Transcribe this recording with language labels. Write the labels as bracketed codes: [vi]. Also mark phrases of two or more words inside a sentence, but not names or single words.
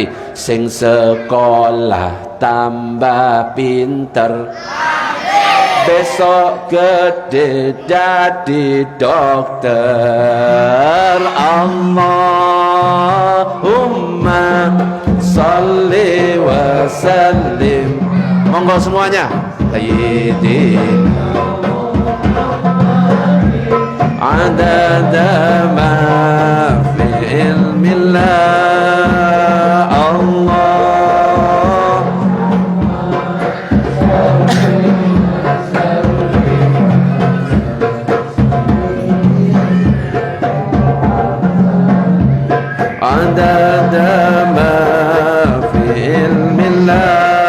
[jv] Sing sekolah tambah pinter, besok gede jadi dokter. [ar] اللهم صل وسلم. [jv] Monggo semuanya. [ar] سيدنا عدد ما في علم الله. الله عدد ما في علم الله.